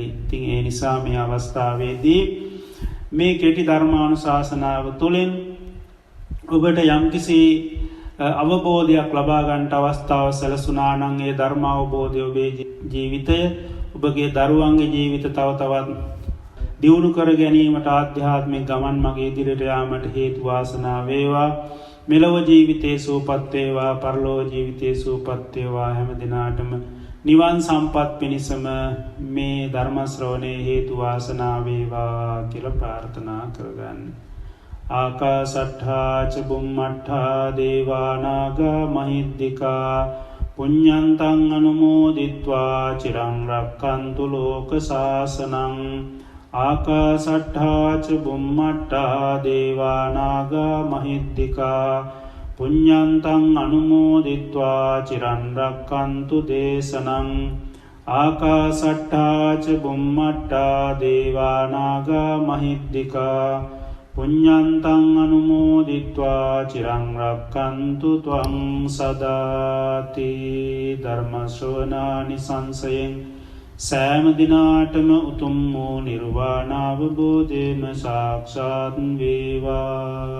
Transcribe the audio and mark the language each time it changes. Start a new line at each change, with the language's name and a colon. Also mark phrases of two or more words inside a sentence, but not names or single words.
Sinhala: ඉතින් ඒ නිසා මේ අවස්ථාවේදී මේ කෙටි ධර්මානුශාසනාව තුළින් ඔබට යම්කිසි අවබෝධයක් ලබා ගන්නට අවස්ථාව සැලසුණා නම් ඒ ධර්ම අවබෝධය ඔබේ ජීවිතය, ඔබගේ දරුවන්ගේ ජීවිත තව තවත් දියුණු කර ගැනීමට, ආධ්‍යාත්මික ගමන් මගේ ඉදිරියට යාමට හේතු වාසනා වේවා. මෙලොව ජීවිතයේ සුවපත් වේවා, පරලොව ජීවිතයේ සුවපත් වේවා. හැම දිනාටම නිවන් සම්පත් පිණිසම මේ ධර්ම ශ්‍රවණයේ හේතු වාසනා වේවා කියලා ප්‍රාර්ථනා කරගන්න.
Pali: ආකාසට්ඨා ච බුම්මට්ඨා දේවා නාග මහිද්దికා පුඤ්ඤන්තං අනුමෝදිත්වා චිරං රක්ඛන්තු ලෝක සාසනං. ආකාසට්ඨා ච බුම්මට්ඨා දේවා නාග මහිද්దికා පුඤ්ඤන්තං අනුමෝදිත්වා චිරං රක්ඛන්තු දේශනං. ආකාසට්ඨා ච බුම්මට්ඨා දේවා නාග මහිද්దికා පුඤ්ඤන්තං අනුමෝදිත්වා චිරං රක්ඛන්තු ත්වං සදාති.
Sinhala: ධර්ම ශ්‍රවණානිසංසයෙන් සෑම දිනාටම උතුම් වූ නිර්වාණ අවබෝධයම සාක්ෂාත් වේවා.